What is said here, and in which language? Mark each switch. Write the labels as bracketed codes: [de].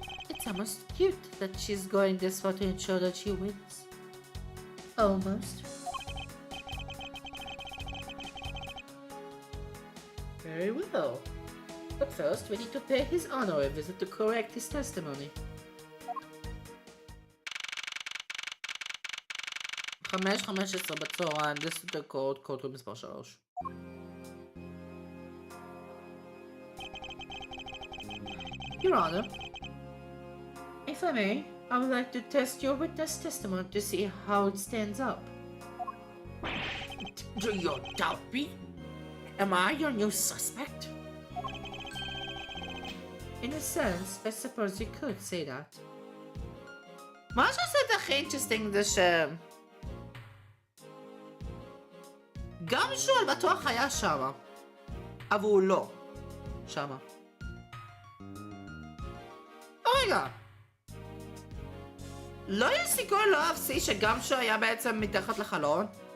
[en] It's almost cute that she's going this far to ensure that she wins. Almost. Very well. But first, we need to pay his honor a visit to correct his testimony. [he] 5:15 בצהריים, ליסט דקות, קוטו מספר 3. [en] Your Honor, if I may, I would like to test your witness testimony to see how it stands up. Do you doubt me? Am I your new suspect? In a sense, I suppose you could say that. [he] מה שעושה את הכי אינטרסטינג זה ש... גם שואל בטוח היה שמה, אבל הוא לא שמה. רגע, לא יש סיכוי לא אפסי שגם שהוא היה בעצם מתחת לחלון?